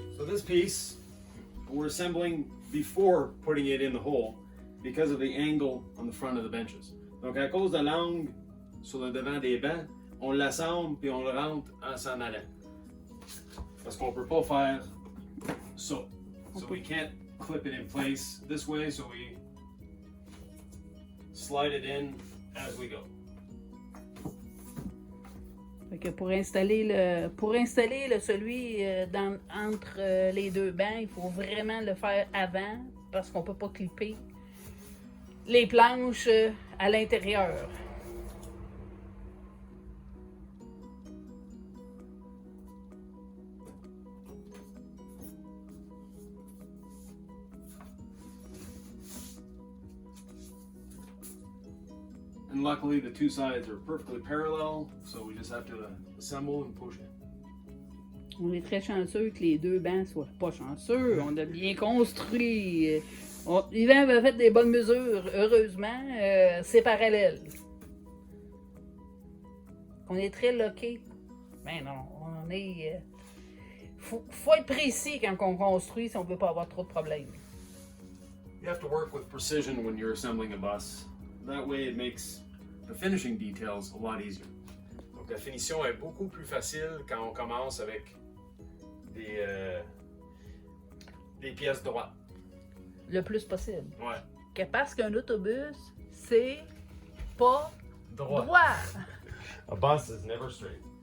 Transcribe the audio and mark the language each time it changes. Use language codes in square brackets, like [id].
[en] this piece, we're assembling before putting it in the hole because of the angle on the front of the benches. [fr] Donc à cause de l'angle sur le devant des bancs, on l'assemble puis on le rentre en s'en allant. Parce qu'on peut pas faire ça. [en] So we can't clip it in place this way, so we slide it in as we go. [fr] Fait que pour installer celui entre les deux bancs, il faut vraiment le faire avant parce qu'on peut pas clipper les planches à l'intérieur. [en] And luckily the two sides are perfectly parallel, so we just have to assemble and push it. [fr] On est très chanceux que les deux bancs soient pas chanceux. On a bien construit. Yvan avait fait des bonnes mesures. Heureusement, c'est parallèle. On est très loqué. Mais non, on est... faut être précis quand on construit si on veut pas avoir trop de problèmes. [en] You have to work with precision when you're assembling a bus. That way it makes the finishing details a lot easier. [fr] Donc la finition est beaucoup plus facile quand on commence avec des pièces droites. Le plus possible. Ouais. Que parce qu'un autobus, c'est pas Droit. droit. [en] A bus is never straight.